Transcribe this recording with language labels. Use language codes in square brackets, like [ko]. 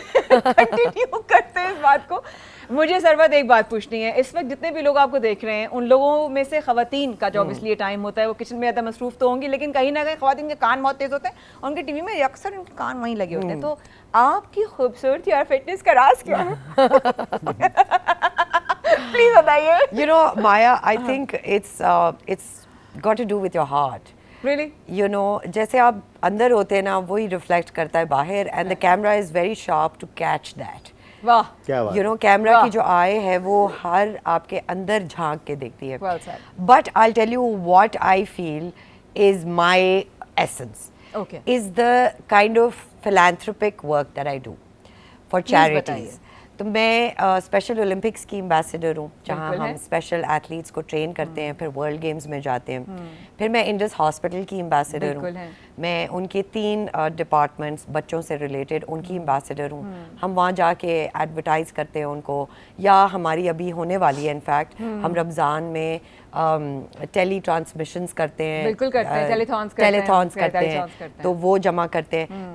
[ur] Continue کرتے ہیں اس بات کو. مجھے سربت ایک بات پوچھنی ہے, اس وقت جتنے بھی لوگ آپ کو دیکھ رہے ہیں, ان لوگوں میں سے خواتین کا جو اس لیے ٹائم ہوتا ہے وہ کچن میں زیادہ مصروف تو ہوں گی, لیکن کہیں نہ کہیں خواتین کے کان بہت تیز ہوتے ہیں, ان کے ٹی وی میں اکثر ان کے کان وہیں لگے ہوتے ہیں. تو آپ کی خوبصورتی اور فٹنس کا راز کیا ہے؟ پلیز بتائیے. [en] You know, Maya, I think it's got to do with your heart. Really? You know, [ur] جیسے آپ اندر ہوتے ہیں نا, وہی ریفلیکٹ کرتا ہے باہر, [en] and the camera is very sharp to catch that. [ur] واہ, [en] you know, [ur] کیمرا کی جو آئے ہے وہ ہر آپ کے اندر جھانک کے دیکھتی ہے. [en] But I'll tell you what I feel is my essence. Okay. Is the kind of philanthropic work that I do for charities. [ur] تو میں اسپیشل اولمپکس کی امبیسڈر ہوں, جہاں ہم اسپیشل ایتھلیٹس کو ٹرین کرتے ہیں, پھر ورلڈ گیمز میں جاتے ہیں. پھر میں انڈس ہاسپٹل کی امبیسڈر ہوں, میں ان کے 3 ڈپارٹمنٹس بچوں سے ریلیٹڈ ان کی امبیسڈر ہوں. ہم وہاں جا کے ایڈورٹائز کرتے ہیں ان کو, یا ہماری ابھی ہونے والی ہے انفیکٹ, ہم رمضان میں ٹیلی ٹرانسمیشنز کرتے ہیں, ٹیلیتھونس کرتے ہیں, تو وہ جمع کرتے ہیں.